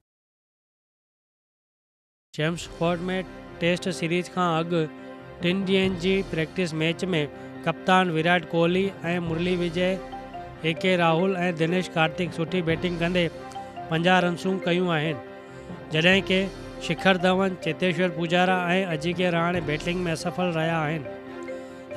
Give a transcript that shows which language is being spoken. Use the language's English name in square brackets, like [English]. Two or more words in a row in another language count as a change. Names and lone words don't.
[Sindhi] चैम्प्सफोर्ड में टेस्ट सीरीज़ खां अॻु 3 ॾींहंनि जी [English] practice match [Sindhi] में कप्तान विराट कोहली ऐं मुरली विजय, AK राहुल ऐं दिनेश कार्तिक सुठी बैटिंग कंदे 50 रन्सूं कयूं आहिनि, जॾहिं कि शिखर धवन, चेतेश्वर पुजारा ऐं अजिंक्य रहाणे बैटिंग में असफल रहिया आहिनि।